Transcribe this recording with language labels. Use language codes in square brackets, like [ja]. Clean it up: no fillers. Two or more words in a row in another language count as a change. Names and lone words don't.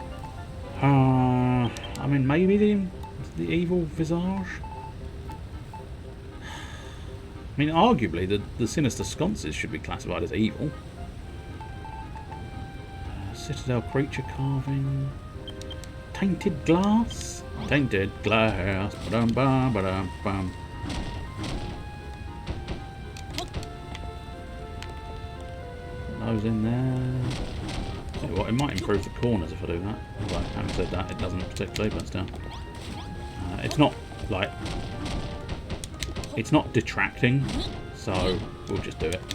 [en] I mean, maybe the evil visage? I mean, arguably, the sinister sconces should be classified as evil. Citadel creature carving. Tainted glass? Tainted glass. Ba-dum, bum, ba-dum, bum. Put those in there. Tell you what, it might improve the corners if I do that. Although, having said that, it doesn't particularly, but still. It's not, like... It's not detracting, so we'll just do it.